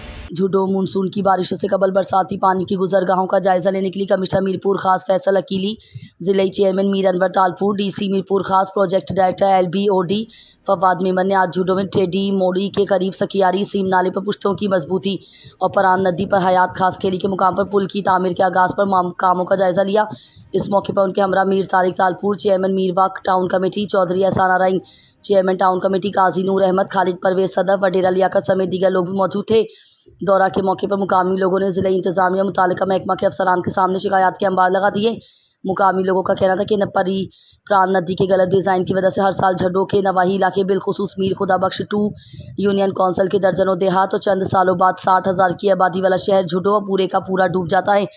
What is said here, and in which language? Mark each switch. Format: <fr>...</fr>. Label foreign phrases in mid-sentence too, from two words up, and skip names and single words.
<ur>جھڈو مون سون کی بارشوں سے قبل برساتی پانی کی گزرگاہوں کا جائزہ لینے کے لیے کمشنر میرپور خاص فیصل عقیلی، ضلع چیئرمین میر انور تالپور، ڈی سی میرپور خاص,</ur> <en>Project Director LBOD</en> <ur>فواد میمن نے آج جھڈو میں ٹیڑھی موڑی کے قریب سکیاری سیم نالے پر پشتوں کی مضبوطی اور پران ندی پر حیات خاص خیلی کے مقام پر پل کی تعمیر کے آغاز پر کاموں کا جائزہ لیا. اس موقع پر ان کے ہمراہ میر طارق تالپور، چیئرمین میرواہ ٹاؤن کمیٹی، چوہدری احسان آرائیں,</ur> <en>Chairman Town Committee</en> <ur>قاضی نور احمد، خالد پرویز صدر، وڈیرہ لیاقت سمیت دیگر لوگ بھی موجود تھے. دورہ کے موقع پر مقامی لوگوں نے ضلع انتظامیہ متعلقہ محکمہ کے افسران کے سامنے شکایت کے انبار لگا دیے. مقامی لوگوں کا کہنا تھا کہ نپری پران ندی کے غلط ڈیزائن کی وجہ سے ہر سال جھڈو کے نواحی علاقے بالخصوص میر خدا بخش 2</ur> <en>Union Council</en> <ur>کے درجنوں دیہات اور چند سالوں بعد 60,000 کی آبادی والا شہر جھڈو پورے کا پورا ڈوب جاتا ہے.</ur>